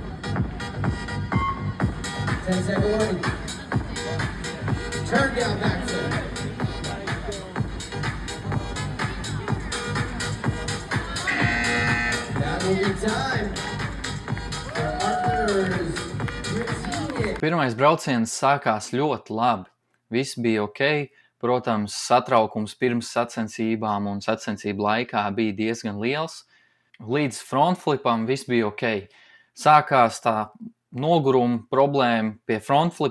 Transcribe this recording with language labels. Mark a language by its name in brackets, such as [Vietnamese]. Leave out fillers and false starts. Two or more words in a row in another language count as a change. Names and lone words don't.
[English] 10-second warning. Turn down back flip. That will be time for Arthur's routine. [Latvian] Pirmais brauciens sākās ļoti labi. Viss bija ok. Protams, satraukums pirms sacensībām un sacensību laikā bija diezgan liels. Līdz frontflipam viss bija ok. Sākās tā noguruma problēma pie frontflipa.